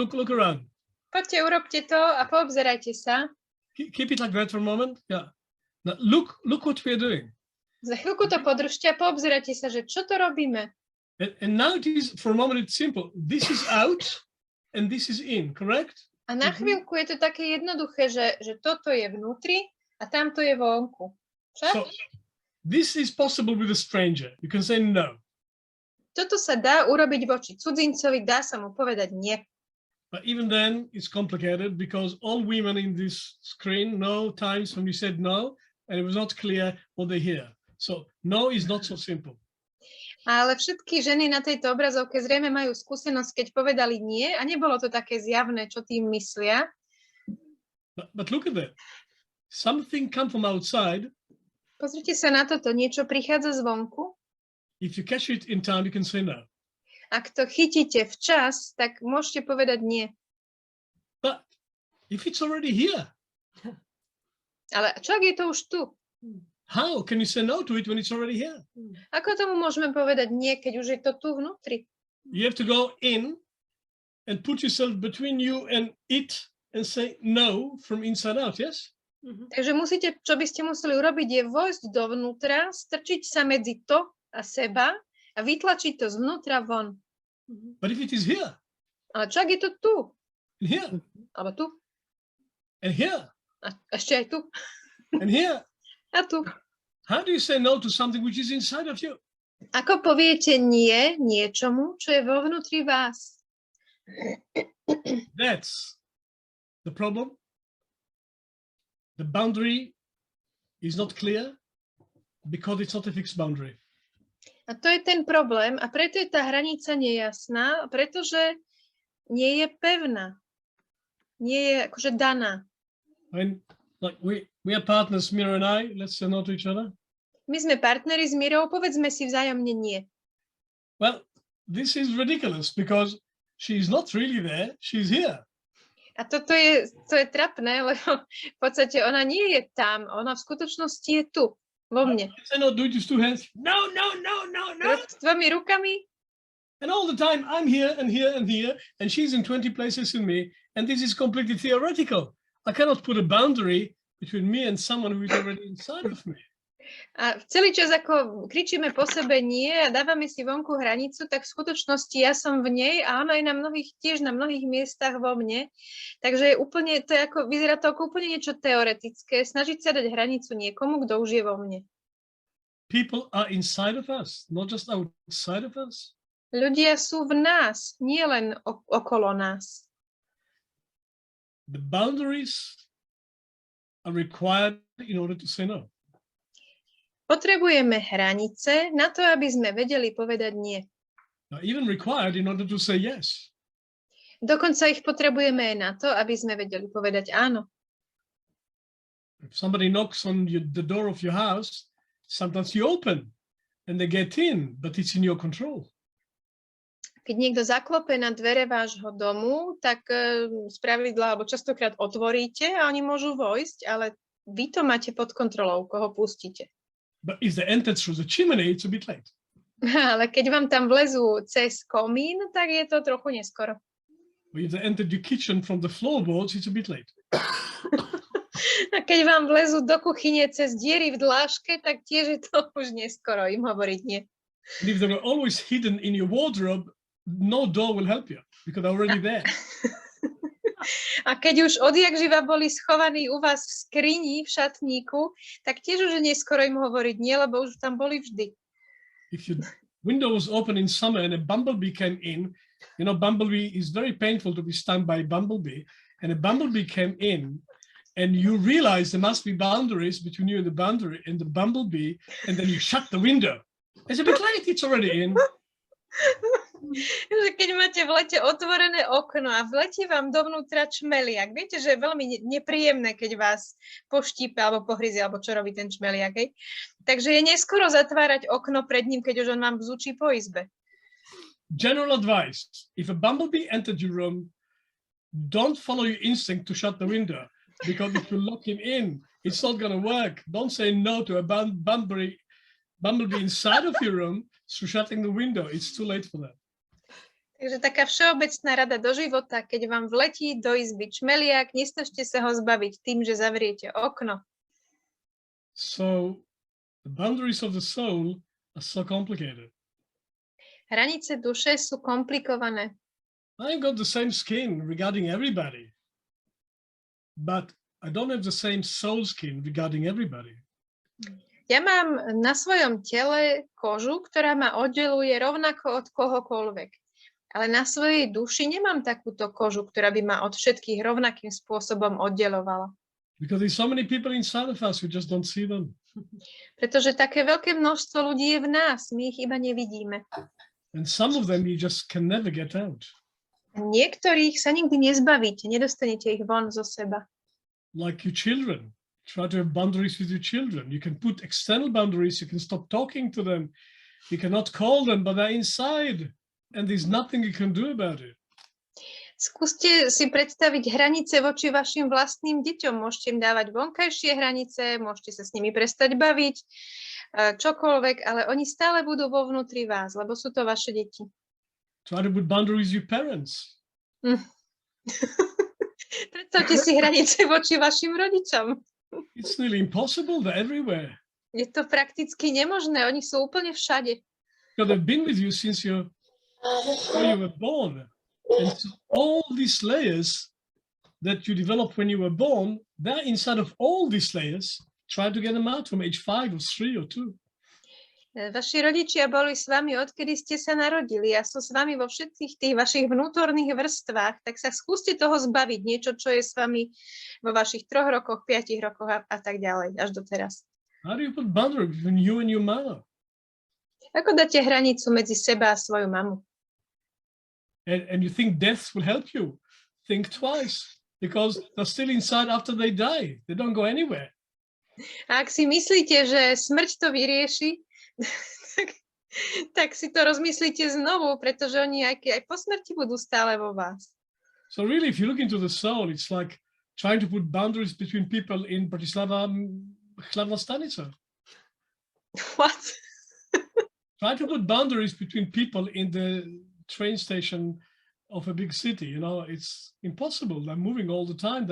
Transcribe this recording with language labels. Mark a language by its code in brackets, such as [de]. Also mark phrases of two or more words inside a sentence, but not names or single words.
[en] Look around. [sk] Poďte, urobte to a poobzerajte sa. [en] Keep it like that for a moment. Yeah. Now look what we are doing. [sk] Za chvíľku to podržte a poobzerajte sa, že čo to robíme. [en] And now it is, for a moment, it's simple. This is out and this is in, correct? [sk] A na chvíľku je to také jednoduché, že toto je vnútri a tamto je vonku. [en] So this is possible with a stranger. You can say no. [sk] Toto sa dá urobiť voči cudzincovi, dá sa mu povedať nie. [en] But even then, it's complicated because all women in this screen know times when we said no, and it was not clear what they hear. So no is not so simple. [sk] Ale všetky ženy na tejto obrazovke zrejme majú skúsenosť, keď povedali nie a nebolo to také zjavné, čo tým myslia. [en] But look at that. Something come from outside. [sk] Pozrite sa na toto, niečo prichádza zvonku. [en] If you catch it in time, you can say no. [sk] Ak to chytíte včas, tak môžete povedať nie. [en] But if it's already here, [sk] ale čo ak je to už tu? [en] how can you say no to it when it's already here? [sk] Ako tomu môžeme povedať nie, keď už je to tu vnútri? [en] You have to go in and put yourself between you and it and say no from inside out, yes? [sk] Takže musíte, čo by ste museli urobiť, je vojsť dovnútra, strčiť sa medzi to a seba a vytlačiť to zvnútra von. [en] But if it is here, [sk] ale čo ak je to tu? [en] and here, [sk] Alebo tu? [en] and here, [sk] A ešte aj tu? [en] and here, [sk] A tu? [en] how do you say no to something which is inside of you? [sk] Ako poviete nie niečomu, čo je vo vnútri vás? [en] That's the problem. The boundary is not clear because it's not a fixed boundary. [sk] A to je ten problém a preto je tá hranica nejasná, pretože nie je pevná. Nie je akože daná. [en] When, like we are partners, Mira and I, let's say no to each other. [sk] My sme partneri s Mirou, povedzme si vzájomne nie. [en] Well, this is ridiculous because she's not really there, she's here. [sk] A to je trapné, lebo v podstate ona nie je tam, ona v skutočnosti je tu, vo mne. [en] I say no, do it with 2 hands. No. [sk] S 2 rukami. [en] And all the time I'm here and here and here, and she's in 20 places in me, and this is completely theoretical. I cannot put a boundary between me and someone who is already inside of me. [sk] A celý čas, ako kričíme po sebe nie a dávame si vonku hranicu, tak v skutočnosti ja som v nej a ona je tiež na mnohých miestach vo mne. Takže vyzerá to ako úplne niečo teoretické, snažiť sa dať hranicu niekomu, kto už je vo mne. [en] People are inside of us, not just outside of us. [sk] Ľudia sú v nás, nie len okolo nás. [en] The boundaries are required in order to say no. [sk] Potrebujeme hranice na to, aby sme vedeli povedať nie. [en] Even required in order to say yes. [sk] Dokonca ich potrebujeme aj na to, aby sme vedeli povedať áno. [en] If somebody knocks on the door of your house, sometimes you open and they get in, but it's in your control. [sk] Keď niekto zaklope na dvere vášho domu, tak spravidla alebo častokrát otvoríte a oni môžu vojsť, ale vy to máte pod kontrolou, koho pustíte. [en] But if they enter through the chimney, it's a bit late. [sk] Ale keď vám tam vlezú cez komín, tak je to trochu neskoro. [en] Or if they entered your kitchen from the floorboards, it's a bit late. [sk] A keď vám vlezú do kuchyne cez diery v dláške, tak tiež je to už neskoro im hovoriť nie. [en] And if they were always hidden in your wardrobe, no door will help you because they're already there. [sk] A keď už odjakživa boli schovaní u vás v skrini, v šatníku, tak tiež už je neskoro im hovoriť nie, lebo už tam boli vždy. [en] If your window was open in summer and a bumblebee came in, you know, bumblebee is very painful to be stung by a bumblebee, and a bumblebee came in, and you realize there must be boundaries between you and the bumblebee, and then you shut the window. It's a bit late, it's already in. [sk] Že keď máte v lete otvorené okno a vletí vám dovnútra čmeliak, viete, že je veľmi nepríjemné, keď vás poštípe alebo pohryzie, alebo čo robí ten čmeliak, hej? Takže je neskoro zatvárať okno pred ním, keď už on vám bzúči po izbe. [en] General advice, if a bumblebee entered your room, don't follow your instinct to shut the window, because if you lock him in, it's not going to work. Don't say no to a bumblebee inside of your room through shutting the window. It's too late for that. [sk] Takže taká všeobecná rada do života, keď vám vletí do izby čmeliak, nesnažte sa ho zbaviť tým, že zavriete okno. [en] So the boundaries of the soul are so complicated. [sk] Hranice duše sú komplikované. [en] I've got the same skin regarding everybody, but I don't have the same soul skin regarding everybody. [sk] Ja mám na svojom tele kožu, ktorá ma oddeluje rovnako od kohokoľvek. Ale na svojej duši nemám takúto kožu, ktorá by ma od všetkých rovnakým spôsobom oddelovala. [en] Because there's so many people inside of us, we just don't see them. [sk] Pretože také veľké množstvo ľudí je v nás, my ich iba nevidíme. [en] And some of them you just can never get out. [sk] Niektorých sa nikdy nezbavíte, nedostanete ich von zo seba. [en] Like your children. Try to have boundaries with your children. You can put external boundaries, you can stop talking to them. You cannot call them, but they're inside. And there's nothing you can do about it. [sk] Skúste si predstaviť hranice voči vašim vlastným deťom. Môžete im dávať vonkajšie hranice, môžete sa s nimi prestať baviť, čokoľvek, ale oni stále budú vo vnútri vás, lebo sú to vaše deti. [en] Try to put boundaries with your parents. [sk] Predstavte si hranice voči vašim rodičom. [en] It's nearly impossible. They're everywhere. [sk] Je to prakticky nemožné. Oni sú úplne všade. [en] Because they've been with you since you were born. And so all these layers that you developed when you were born, they're inside of all these layers. Try to get them out from age 5 or 3 or 2. [sk] Vaši rodičia boli s vami, odkedy ste sa narodili a sú s vami vo všetkých tých vašich vnútorných vrstvách, tak sa skúste toho zbaviť, niečo, čo je s vami vo vašich 3 rokoch, 5 rokoch a tak ďalej, až do teraz. [en] How do you put boundaries between you and your mother? [sk] Ako dáte hranicu medzi seba a svoju mamu? [en] And you think death will help you? Think twice, because they're still inside after they die. They don't go anywhere. [sk] A ak si myslíte, že smrť to vyrieši, tak si to rozmyslíte znovu, pretože oni aj po smrti budú stále vo vás. [en] So really, if you look into the soul, it's like trying to put boundaries between people in Bratislava, Hlavná stanica. What? Try to put boundaries between people in the train station of a big city. You know, it's impossible. They're moving all the time.